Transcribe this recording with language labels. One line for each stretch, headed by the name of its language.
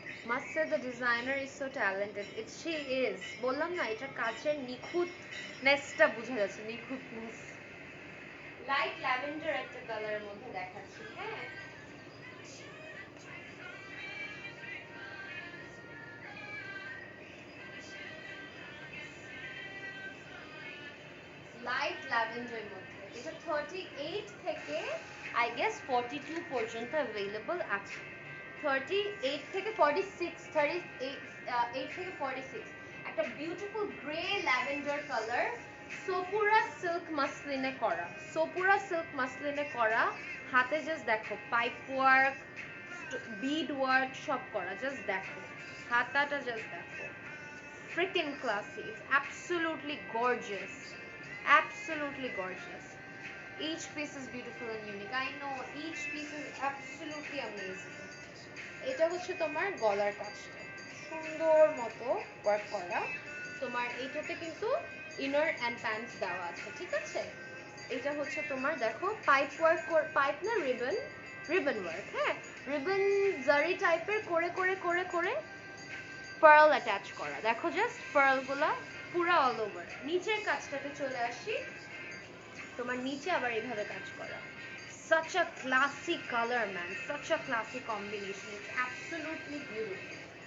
English: Must say the designer is so talented. She is.
Bangla: বললাম না, এটা কাজের নিখুঁতনেসটা বোঝা যাচ্ছে, নিখুঁতনেস। লাইট ল্যাভেন্ডার একটা কালারের মধ্যে দেখাচ্ছি। হ্যাঁ, লাইট ল্যাভেন্ডারের মধ্যে, এটা 38 থেকে আই গেস 42 পর্যন্ত অ্যাভেলেবল আছে। 38 থেকে 46, 38 থেকে 46, একটা beautiful grey lavender colour, Sopura silk মাসলিনে করা, সোপুরা সিল্ক মাসলিনে করা। হাতে জাস্ট দেখো পাইপ ওয়ার্ক, বিড ওয়ার্ক সব করা, জাস্ট দেখো হাতাটা, জাস্ট দেখো,
English: freaking classy, it's absolutely gorgeous,
Bangla: absolutely gorgeous.
English: Each piece is beautiful and unique, I know, each piece is absolutely amazing.
Bangla: এটা হচ্ছে তোমার গলার কাজটা সুন্দর মতো ওয়ার্ক করা। তোমার এইটাতে কিন্তু ইনার অ্যান্ড প্যান্টস দেওয়া আছে, ঠিক আছে? এটা হচ্ছে তোমার দেখো পাইপ ওয়ার্ক, পাইপ না রিবন, রিবন ওয়ার্ক। হ্যাঁ, রিবন জারি টাইপের করে করে করে করে পার্ল অ্যাটাচ করা, দেখো জাস্ট পার্লগুলা পুরা অল ওভার। নিচের কাজটাতে চলে আসি, তোমার নিচে আবার এইভাবে কাজ করা।
English: such a classic color man, such a classic combination, it's absolutely beautiful.